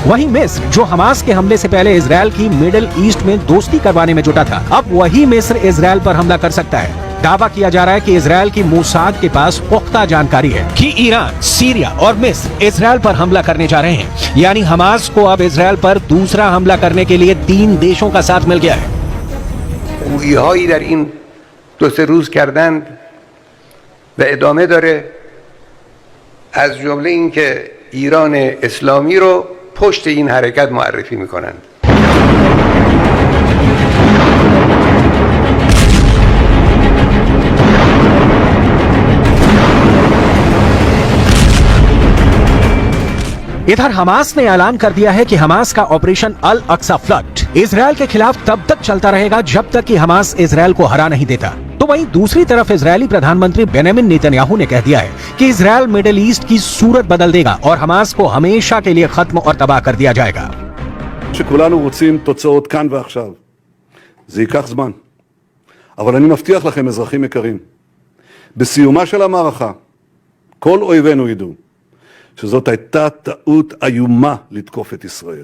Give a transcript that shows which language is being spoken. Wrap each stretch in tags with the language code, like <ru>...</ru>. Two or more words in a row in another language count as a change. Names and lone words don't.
<hi>वहीं मिस्र, जो हमास के हमले से पहले इजराइल की मिडिल ईस्ट में दोस्ती करवाने में जुटा था, अब वही मिस्र इजराइल पर हमला कर सकता है। दावा किया जा रहा है कि इजराइल की मोसाद के पास पुख्ता जानकारी है कि ईरान, सीरिया और मिस्र इजराइल पर हमला करने जा रहे हैं। यानी हमास को अब इजराइल पर दूसरा हमला करने के लिए 3 देशों का साथ मिल गया है।</hi> <fa>دو سه روز کردند و ادامه داره، از جمله این که ایران اسلامی رو پشت این حرکت معرفی میکنند.</fa> <hi>इधर हमास ने ऐलान कर दिया है कि हमास का ऑपरेशन अल अक्सा फ्लड इजराइल के खिलाफ तब तक चलता रहेगा जब तक कि हमास इजराइल को हरा नहीं देता। तो वहीं दूसरी तरफ इजरायली प्रधानमंत्री बेंजामिन नेतन्याहू ने कह दिया है कि इजराइल मिडिल ईस्ट की सूरत बदल देगा और हमास को हमेशा के लिए खत्म और तबाह कर दिया जाएगा।</hi> <he>שכולנו רוצים תוצאות כאן ועכשיו. זה ייקח זמן. אבל אני מבטיח לכם, אזרחים יקרים, בסיומה של המערכה, כל אויבינו ידעו שזאת הייתה טעות איומה לתקוף את ישראל.</he>